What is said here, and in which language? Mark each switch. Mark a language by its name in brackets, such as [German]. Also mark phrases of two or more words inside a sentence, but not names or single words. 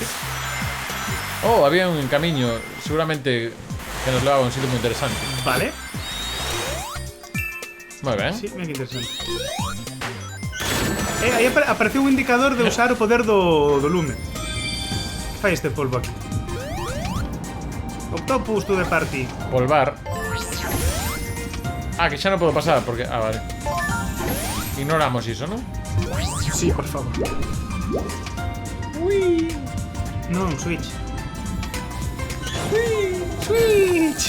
[Galician] Había un camiño, seguramente que nos levaba a un sitio moi interesante. Vale. Moi ben. Sí, mira que interesante. Aí apareceu un indicador de usar o poder do lume. Que fai este polvo aquí? [English] Octopus to the party. [Galician] Polvar. Que xa non podo pasar, porque... vale. Ignoramos iso, non? Sí, por favor. Ui. Non, Switch. Ui, Switch.